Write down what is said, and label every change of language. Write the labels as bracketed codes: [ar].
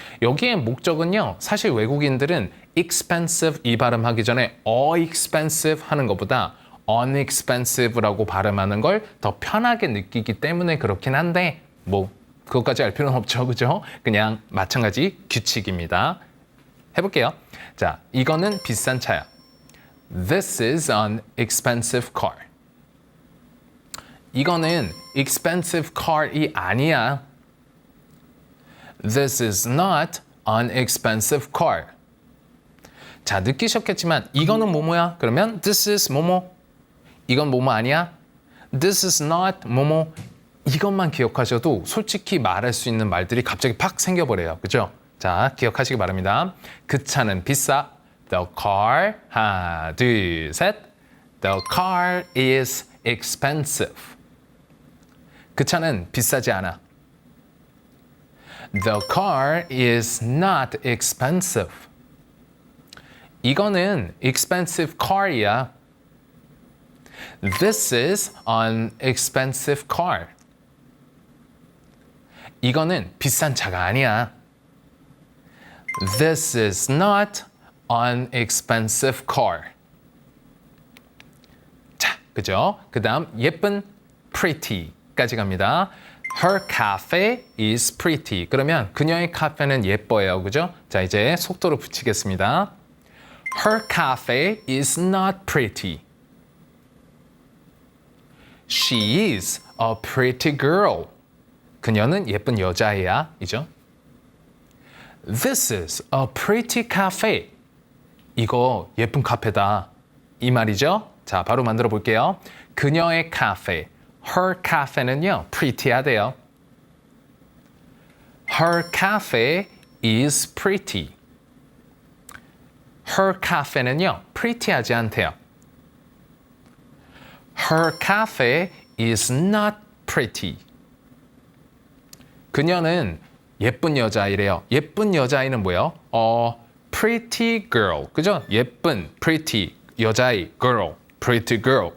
[ko] 여기에 목적은요. 사실 외국인들은 expensive 이 발음하기 전에 expensive 하는 것보다 unexpensive라고 발음하는 걸 더 편하게 느끼기 때문에 그렇긴 한데 뭐 그것까지 알 필요는 없죠. 그죠? 그냥 마찬가지 규칙입니다. 해볼게요. 자, 이거는 비싼 차야. [en] This is an expensive car. [ko] 이거는 [en] expensive car [ko] 이 아니야. [en] This is not an expensive car. [ko] 자, 느끼셨겠지만 이거는 뭐뭐야? 그러면 [en] this is [ko] 뭐뭐. 이건 뭐뭐 아니야? [en] This is not [ko] 뭐뭐. 이것만 기억하셔도 솔직히 말할 수 있는 말들이 갑자기 팍 생겨버려요. 그죠? 자, 기억하시기 바랍니다. 그 차는 비싸. The car, 하나, 둘, 셋. [en] The car is expensive. [ko] 그 차는 비싸지 않아. [en] The car is not expensive. [ko] 이거는 [en] expensive car [ko] 이야. [en] This is an expensive car. [ko] 이거는 비싼 차가 아니야. [en] This is not an expensive car. [ko] 자, 그죠? 그 다음 예쁜 pretty까지 갑니다. [en] Her cafe is pretty. [ko] 그러면 그녀의 카페는 예뻐요. 그죠? 자, 이제 속도로 붙이겠습니다. [en] Her cafe is not pretty. She is a pretty girl. [ko] 그녀는 예쁜 여자애야. 이죠? [en] This is a pretty cafe. [ko] 이거 예쁜 카페다. 이 말이죠? 자, 바로 만들어 볼게요. 그녀의 카페. [en] Her cafe [ko] 는요, pretty하대요. [en] Her cafe is pretty. Her cafe [ko] 는요, pretty하지 않대요. [en] Her cafe is not pretty. [ko] 그녀는 예쁜 여자이래요. 예쁜 여자아이는 뭐예요? [en] pretty girl. [ko] 그죠? 예쁜, [en] pretty, [ko] 여자아이, [en] girl, pretty girl.